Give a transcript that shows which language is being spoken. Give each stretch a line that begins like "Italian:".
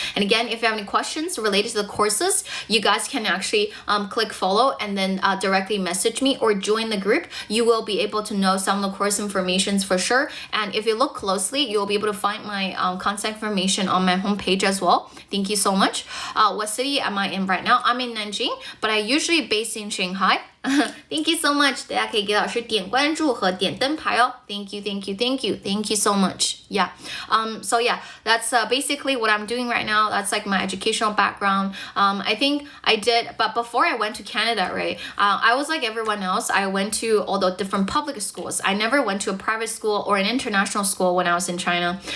English: And again, if you have any questions related to the courses, you guys can actually click follow and then directly message me or join the group. You will be able to know some of the course informations for sure. And if you look closely, you'll be able to find my contact information on my homepage as well. Thank you so much. What city am I in right now? I'm in Nanjing, but I usually based in Shanghai. Thank you so much.
Chinese: 大家可以给老师点关注和点灯牌哦。
English: Thank you so much. Yeah. So yeah, that's basically what I'm doing right now. That's like my educational background. I think I did, but before I went to Canada, right? I was like everyone else. I went to all the different public schools. I never went to a private school or an international school when I was in China.